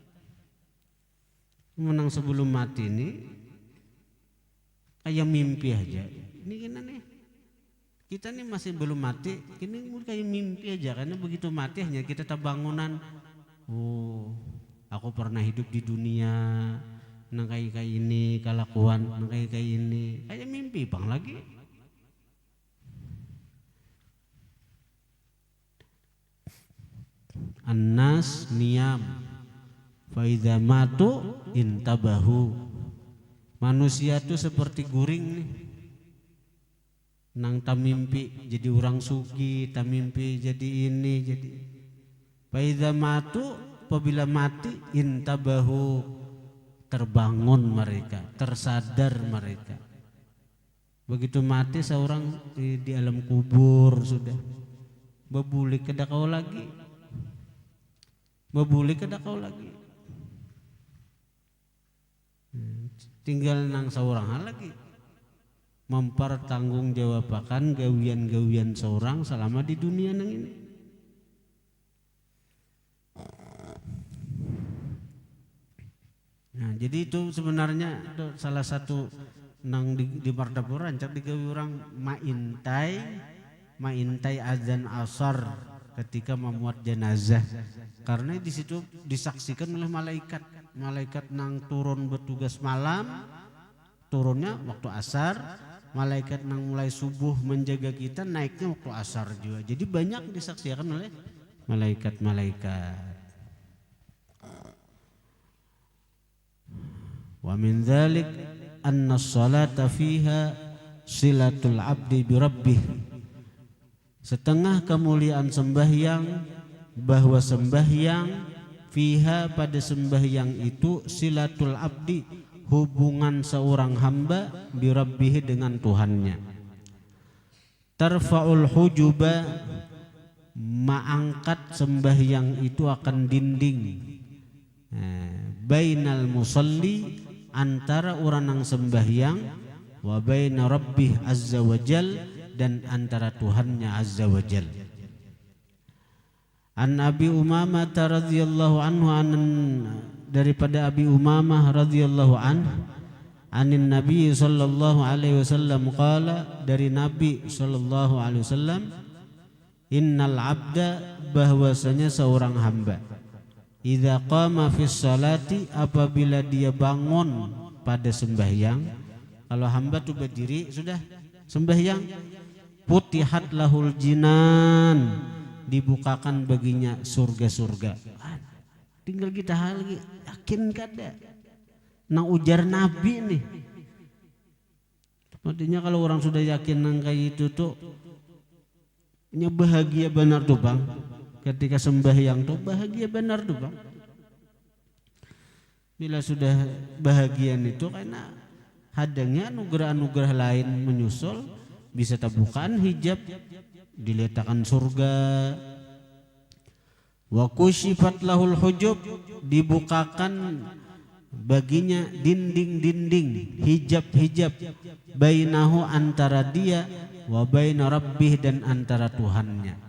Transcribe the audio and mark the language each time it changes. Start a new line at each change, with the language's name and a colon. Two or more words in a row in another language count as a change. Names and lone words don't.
Banjar: menang sebelum mati ini kayak mimpi aja ini gimana nih kita nih masih belum mati ini kayak mimpi aja karena begitu mati hanya kita terbangunan oh aku pernah hidup di dunia nang kai ini kalakuan nang kai ini kayak mimpi bang lagi.
Arabic: الناس نيام فإذا ماتوا انتبهوا.
Banjar: Manusia tuh seperti guring nih. Nang tamimpi jadi orang sugi, tamimpi jadi ini jadi.
Arabic: فإذا ماتوا,
Banjar: apabila mati intabahu, terbangun mereka, tersadar mereka. Begitu mati seorang di alam kubur sudah bebulik kada kau lagi, bebulik kada kau lagi. Tinggal nang seorang hal lagi mempertanggungjawabkan gawian-gawian seorang selama di dunia nang ini. Nah, jadi itu sebenarnya itu salah satu nang di Mardapura rancak digawe orang maintai azan asar ketika memuat jenazah, karena di situ disaksikan oleh malaikat nang turun bertugas malam, turunnya waktu asar, malaikat nang mulai subuh menjaga kita naiknya waktu asar juga. Jadi banyak disaksikan oleh malaikat-malaikat.
Arabic: ومن ذلك أن الصلاة فيها صلة العبد بربه.
Banjar: Setengah kemuliaan sembahyang bahwa sembahyang fiha pada sembahyang itu
Arabic: صلة العبد,
Banjar: hubungan seorang hamba
Arabic: بربه
Banjar: dengan Tuhannya.
Arabic: ترفع الحجب,
Banjar: mengangkat sembahyang itu akan dinding
Arabic: بين المصلي,
Banjar: antara orang yang sembahyang,
Arabic: وبين ربه عز وجل,
Banjar: dan antara Tuhannya
Arabic: عز وجل. عن أبي أمامة رضي الله عنه, daripada Abi Umamah رضي الله عنه, عن النبي صلى الله عليه وسلم قال, dari Nabi صلى الله عليه وسلم, إن العبد,
Banjar: bahwasanya seorang hamba,
Arabic: إذا قام في الصلاة,
Banjar: apabila dia bangun pada sembahyang. Kalau hamba tuh berdiri sudah sembahyang,
Arabic: فتحت له الجنان,
Banjar: dibukakan baginya surga-surga. Tinggal kita lagi yakin kada nang ujar Nabi nih. Artinya kalau orang sudah yakin nang kayak itu tuh nya bahagia benar tuh bang. Ketika sembahyang tuh bahagia benar tuh bang. Bila sudah bahagian itu karena hadangnya anugerah-anugerah lain menyusul, bisa terbukaan hijab, diletakkan surga.
Arabic: وكشفت له الحجب,
Banjar: dibukakan baginya dinding-dinding, hijab-hijab, bainahu, antara dia,
Arabic: وبين ربه,
Banjar: dan antara Tuhannya.